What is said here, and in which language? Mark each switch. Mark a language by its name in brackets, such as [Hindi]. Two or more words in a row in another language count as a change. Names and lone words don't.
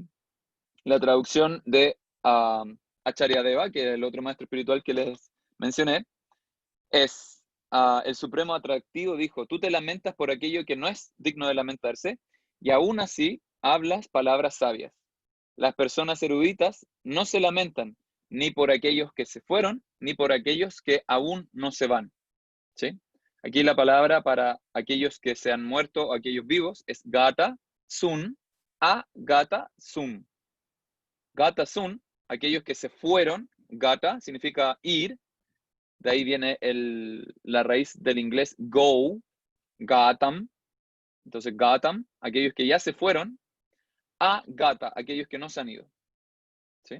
[Spanish] La traducción de Acharyadeva, que es el otro maestro espiritual que les mencioné, es: el supremo atractivo dijo, tú te lamentas por aquello que no es digno de lamentarse, y aún así hablas palabras sabias. Las personas eruditas no se lamentan ni por aquellos que se fueron, ni por aquellos que aún no se van. ¿Sí? Aquí la palabra para aquellos que se han muerto o aquellos vivos es [Sanskrit] gata sun, gata sum. Gata sun, [Spanish] aquellos que se fueron, gata significa ir, de ahí viene la raíz del inglés go, gatam. Entonces gatam, aquellos que ya se fueron, gata, aquellos que no se han ido. ¿sí?